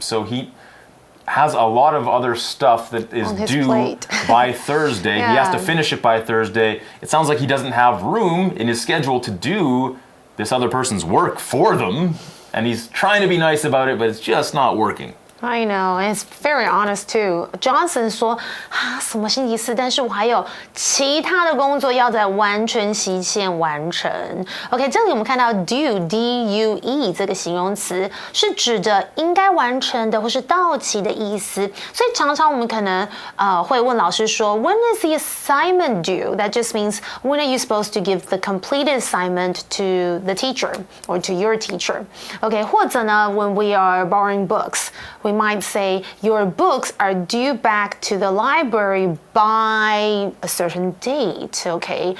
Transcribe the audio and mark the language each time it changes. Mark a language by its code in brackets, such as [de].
[en] So he has a lot of other stuff that is due by Thursday. He has to finish it by Thursday. It sounds like he doesn't have room in his schedule to do this other person's work for them, and he's trying to be nice about it, but it's just not working. I know, and it's very honest too. [zh] Johnson 说什么星期四，但是我还有其他的工作要在完全期限完成。 OK， 这里我们看到 due D-U-E 这个形容词是指着应该完成的或是到期的意思，所以常常我们可能会问老师说 When is the assignment due? [en] That just means when are you supposed to give the completed assignment to the teacher or to your teacher? OK，或者呢 when we are borrowing books.We might say your books are due back to the library by a certain date, okay?